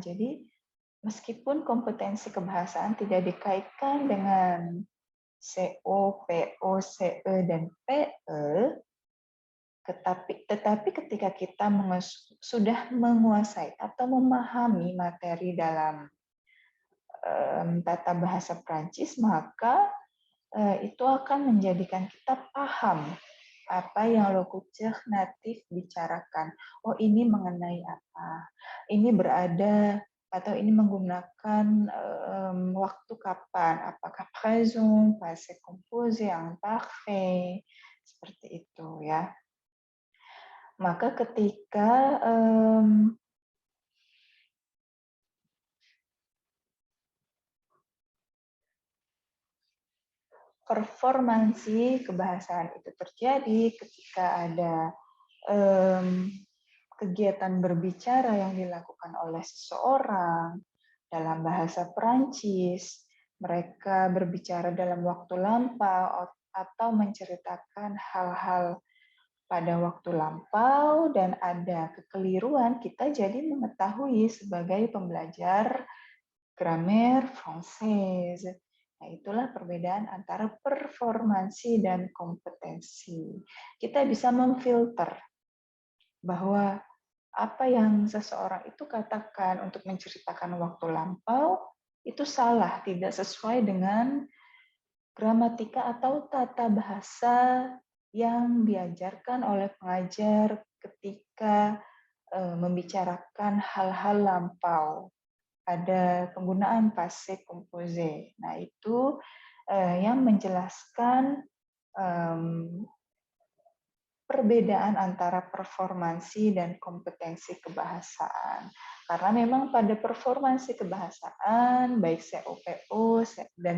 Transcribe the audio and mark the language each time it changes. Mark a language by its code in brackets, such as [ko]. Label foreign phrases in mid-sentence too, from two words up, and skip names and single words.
[id] Jadi, meskipun kompetensi kebahasaan tidak dikaitkan dengan CO, PO, CE, dan PE, tetapi ketika kita sudah menguasai atau memahami materi dalam tata bahasa Prancis, maka itu akan menjadikan kita paham apa yang lokutor natif bicarakan. Oh, ini mengenai apa? Ini berada atau ini menggunakan waktu kapan? Apakah [fr] présent, passé composé, imparfait, [id] seperti itu ya. Maka ketika performansi kebahasaan itu terjadi, ketika ada kegiatan berbicara yang dilakukan oleh seseorang dalam bahasa Perancis, mereka berbicara dalam waktu lampau atau menceritakan hal-hal pada waktu lampau dan ada kekeliruan, kita jadi mengetahui sebagai pembelajar [fr] grammaire française. [id] Nah, itulah perbedaan antara performansi dan kompetensi. Kita bisa memfilter bahwa apa yang seseorang itu katakan untuk menceritakan waktu lampau itu salah, tidak sesuai dengan gramatika atau tata bahasa yang diajarkan oleh pengajar ketika membicarakan hal-hal lampau. Ada penggunaan [fr] passé composé. [id] Nah, itu yang menjelaskan perbedaan antara performansi dan kompetensi kebahasaan. Karena memang pada performansi kebahasaan, baik COPO dan